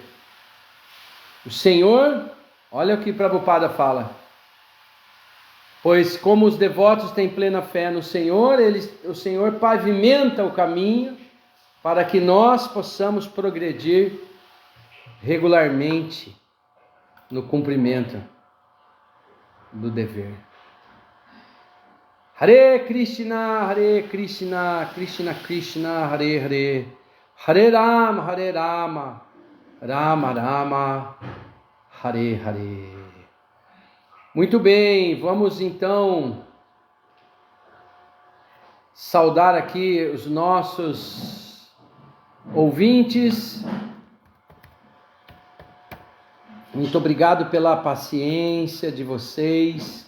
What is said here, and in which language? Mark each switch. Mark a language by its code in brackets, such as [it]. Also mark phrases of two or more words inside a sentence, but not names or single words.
[pt] O Senhor, olha o que Prabhupada fala, pois como os devotos têm plena fé no Senhor, o Senhor pavimenta o caminho para que nós possamos progredir regularmente no cumprimento do dever. [sa] Hare Krishna, Krishna Krishna, Hare Hare, Hare Rama, Rama Rama, Hare Hare. [pt] Muito bem, vamos então saudar aqui os nossos ouvintes. Muito obrigado pela paciência de vocês.